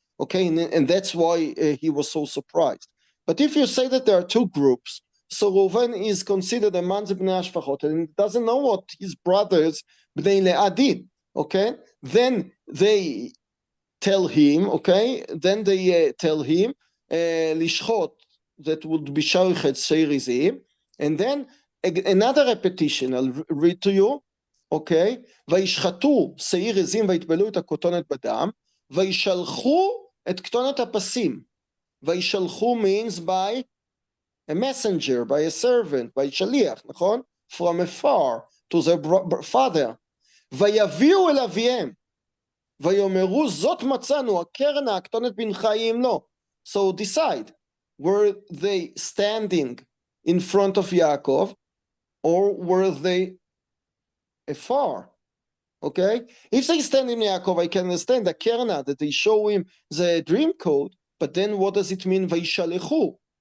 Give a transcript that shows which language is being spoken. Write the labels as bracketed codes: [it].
[en] Okay, and that's why he was so surprised. But if you say that there are two groups, so Reuven is considered among the Bnei Hashfachot and doesn't know what his brothers Bnei Leah did. Okay, then they tell him. Okay, then they tell him lishchot, that would be shochet seirizim, and then another repetition. I'll read to you. [he] Okay, וישחטו שעיר עזים ויטבלו את הכותונת בדם וישלחו את כתונת הפסים. [en] וישלחו means by a messenger, by a servant, by שליח, נכון? From afar to their father. [he] ויביאו אל אביהם ויאמרו זאת מצאנו, הקרנה הכתונת בנך היא אם לא. [en] So decide, were they standing in front of Yaakov or were they afar? Okay, if they stand in Yaakov, I can understand the Kerna, that they show him the dream code, but then what does it mean Vayishalechu?